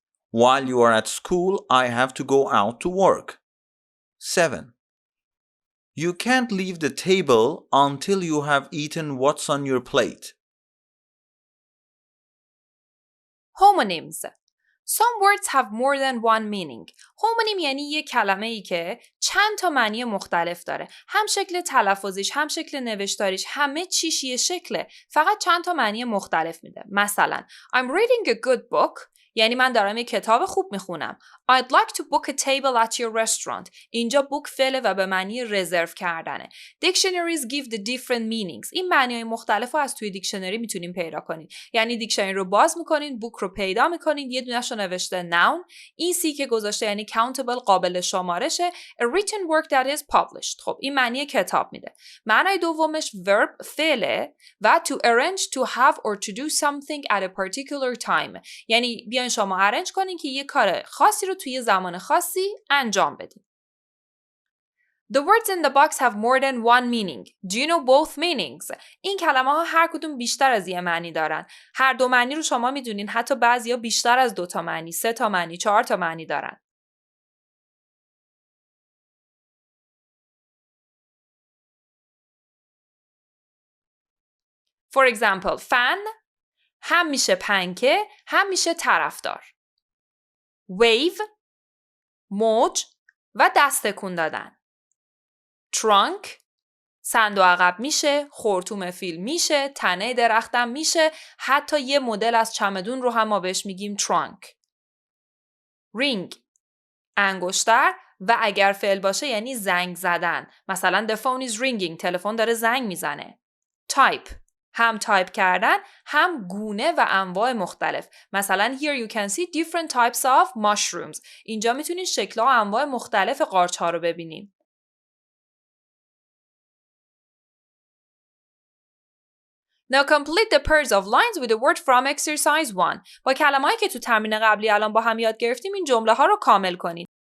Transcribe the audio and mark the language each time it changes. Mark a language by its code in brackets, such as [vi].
[en] While you are at school, I have to go out to work. 7. You can't leave the table until you have eaten what's on your plate. Homonyms. Some words have more than one meaning. [fa] homonym یعنی یک کلمه ای که چند تا معنی مختلف داره. هم شکل تلفظیش، هم شکل نوشتاریش، همه چیش یه شکله. فقط چند تا معنی مختلف میده. مثلا [en] I'm reading a good book [fa] یعنی من دارم یک کتاب خوب میخونم. [en] I'd like to book a table at your restaurant. [fa] اینجا book فعله و به معنی رزرو کردنه. [en] Dictionaries give the different meanings. [fa] این معنی‌های مختلف رو از توی دیکشنری میتونیم پیدا کنید. یعنی دیکشنری رو باز میکنین، book رو پیدا میکنین، یه دونه‌ش رو نوشته noun. این سی که گذاشته یعنی countable قابل شمارشه. [en] A written work that is published. [fa] خب این معنی کتاب میده. معنای دومش verb فعله و [en] to arrange to have or to do something at a particular time. [fa] یعنی بیاین شما ارنج کنین که یه کار خاصی رو توی زمان خاصی انجام بدین. [en] The words in the box have more than one meaning. Do you know both meanings? [fa] این کلمه ها هر کدوم بیشتر از یه معنی دارن. هر دو معنی رو شما میدونین، حتی بعضیا بیشتر از 2 تا معنی، 3 تا معنی، 4 تا معنی دارن. [en] For example, [fa] fan هم میشه پنکه، هم میشه طرفدار. wave موج و دست تکون دادن. trunk صندوق عقب میشه، خرطوم فیل میشه، تنه درختم میشه، حتی یه مدل از چمدون رو هم ما بهش میگیم trunk. ring انگشتر و اگر فعل باشه یعنی زنگ زدن. مثلا [en] the phone is ringing [fa] تلفن داره زنگ میزنه. type هم تایپ کردن، هم گونه و انواع مختلف. [en] مثلا here you can see different types of mushrooms. [fa] اینجا میتونید شکل‌ها و انواع مختلف قارچ‌ها رو ببینید. [en] Now complete the pairs of lines with the word from exercise 1. [fa] با کلمه‌ای که تو تمرین قبلی الان با هم یاد گرفتیم این جمله ها رو کامل کنید.